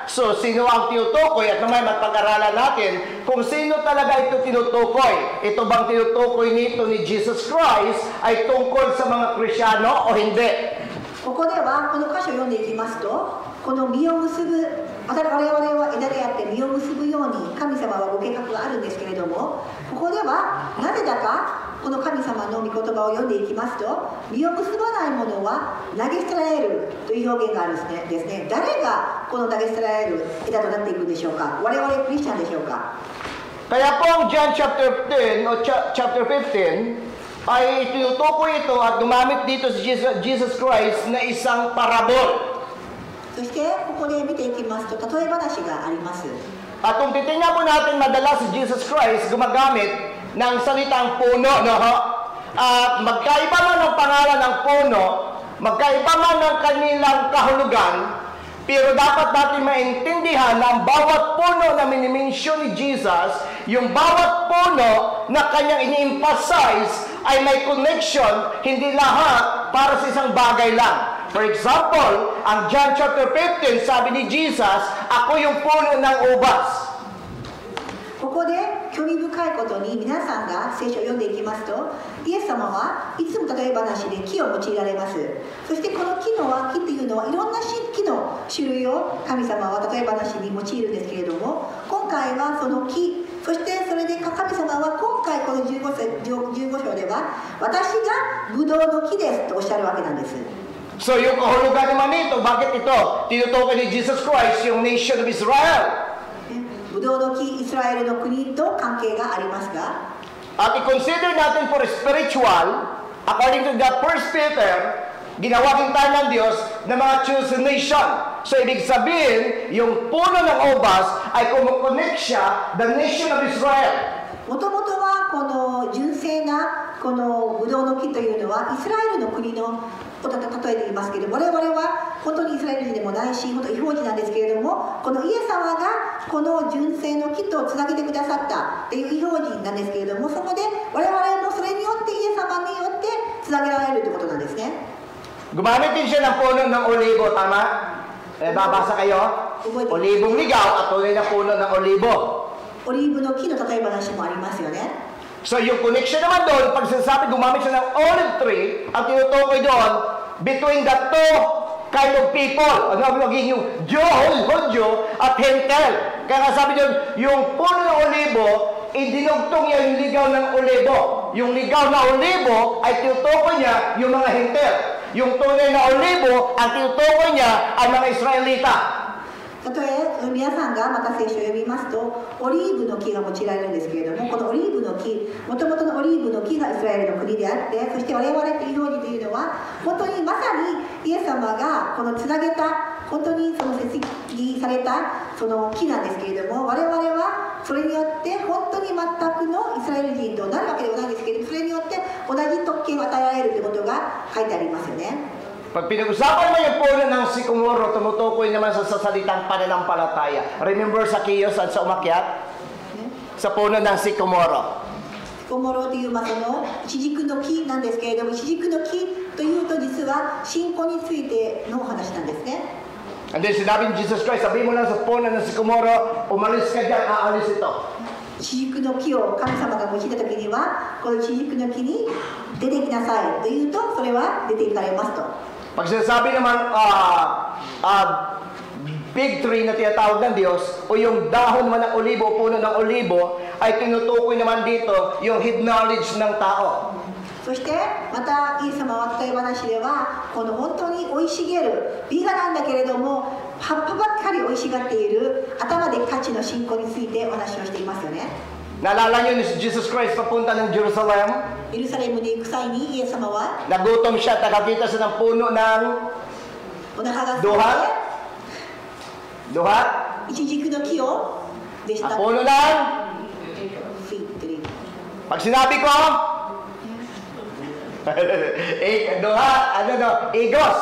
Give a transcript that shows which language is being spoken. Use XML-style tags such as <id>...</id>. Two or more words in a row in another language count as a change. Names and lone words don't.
<tl>So, sino ang tinutukoy? At naman magpag-aralan natin kung sino talaga ito tinutukoy. Ito bang tinutukoy nito ni Jesus Christ ay tungkol sa mga Krisyano o hindi?</tl> <ja>ここではこの箇所を読んでいきますと、この実を結ぶ、我々は枝であって実を結ぶように神様はご計画があるんですけれども、ここではなぜだかこの神様の御言葉を読んでいきますと、実を結ばないものは投げ捨てられるという表現があるんですね。誰がこの投げ捨てられる枝となっていくんでしょうか。我々クリスチャンでしょうか。</ja> <tl>Kaya po ang John chapter 10 o chapter 15 ay tinutukoy ito at gumamit dito si Jesus Christ na isang parabol.</tl> <ja>そしてここで見ていきますと、例え話があります。</ja> <tl>At kung titingnan po natin madalas si Jesus Christ gumagamit ng salitang puno, no? At magkaiba man ang pangalan ng puno, magkaiba man ang kanilang kahulugan, pero dapat natin maintindihan na ang bawat puno na minimensyon ni Jesus, yung bawat puno na kanyang ini-emphasize ay may connection, hindi lahat para sa isang bagay lang.</tl> <en>For example,</en> <tl>ang John chapter 15, sabi ni Jesus, ako yung puno ng ubas.</tl> <ja>ここで興味深いことに皆さんが聖書を読んでいきますと、イエス様はいつも例え話で木を用いられます。そしてこの木っていうのはいろんな木の種類を神様は例え話に用いるんですけれども、今回はその木、そしてそれで神様は今回この15章では私がブドウの木ですとおっしゃるわけなんです。</ja> <tl>So yung kahulugan naman nito, bakit ito tinutukoy ni Jesus Christ yung</tl> <en>nation of Israel?</en> <ja>ブドウの木イスラエルの国と関係がありますが、</ja> <tl>At i-consider natin</tl> <en>for spiritual, according to the First Peter,</en> <tl>ginawa din tayo ng Diyos na mga</tl> <en>chosen nation.</en> <tl>So ibig sabihin, yung puno ng ubas ay kumukonek siya,</tl> <en>the nation of Israel.</en> <ja>もともとはこの純正なこのブドウの木というのはイスラエルの国の例えて言いますけど、我々は本当にイスラエル人でもないし、本当に異邦人なんですけれども、このイエス様がこの純正の木とつなげてくださったっていう異邦人なんですけれども、そこで我々もそれによってイエス様によってつなげられるということなんですね。</ja> <tl>Gumamit din siya ng puno ng olibo, tama? Babasa kayo? Olibong ligaw at tunay na puno ng olibo.</tl> <ja>オリーブの木の例え話もありますよね。</ja> <tl>So yung connection naman doon, pag sinasabi gumamit siya ng</tl> <en>olive tree,</en> <tl>ang tinutukoy doon,</tl> <en>between the two kind of people.</en> <tl>Ano magiging yung Hodyo at Hentel. Kaya nga sabi doon, yung puno ng olibo, idinugtong niya yung ligaw ng olibo. Yung ligaw na olibo ay tinutukoy niya yung mga Hentel. Yung tunay na olibo, ang tinutukoy niya ang mga Israelita.</tl> <ja>たとえ皆さんがまた聖書を読みますと、オリーブの木が用いられるんですけれども、このオリーブの木、もともとのオリーブの木がイスラエルの国であって、そして我々という表示というのは、本当にまさにイエス様がこのつなげた、本当にその設計されたその木なんですけれども、我々はそれによって本当に全くのイスラエル人となるわけではないんですけれども、それによって同じ特権を与えられるということが書いてありますよね。</ja> <tl>Pag pinag-usapan mo yung puno ng sikomoro, tumutukoy naman sa salitang pananampalataya. Remember sa Kiyos saan sa umakyat? Sa puno ng sikomoro.</tl> <ja>シコモロという、そのイチジクの木なんですけれども、イチジクの木というと実は信仰についてのお話なんですね。</ja> <en>And then</en> <tl>sinabi ni Jesus Christ, sabi mo lang sa puno ng sikomoro, umalis ka dyan, aalis ito.</tl> <ja>イチジクの木を神様が用いた時には、このイチジクの木に出てきなさいというと、それは出ていかれますと。</ja> <tl>Pag sinasabi naman,</tl> <en>big tree</en> <tl>na tinatawag ng Diyos, o yung dahon man ng olibo, puno ng olibo, ay tinutukoy naman dito yung</tl> <en>hidden knowledge</en> <tl>ng tao.</tl> <ja>そしてまたイエス様は例え話では、この本当に生い茂る美画なんだけれども、葉っぱばっかり生い茂っている頭でっかちの信仰についてお話をしていますよね。</ja> <tl>Naalala nyo ni Jesus Christ papunta ng Jerusalem?</tl> <ja>エルサレムに行く際にイエス様は</ja> <tl>Nagutom siya, nakakita siya ng puno ng</tl> <ja>お腹が空い</ja> <tl>duha.</tl> <ja>て</ja> <tl>Duha?</tl> <ja>イチジクの木をでし</ja> <tl>Ang</tl> <ja>た</ja> <tl>puno ng? Pag sinabi ko, duha, ano no, igos.</tl>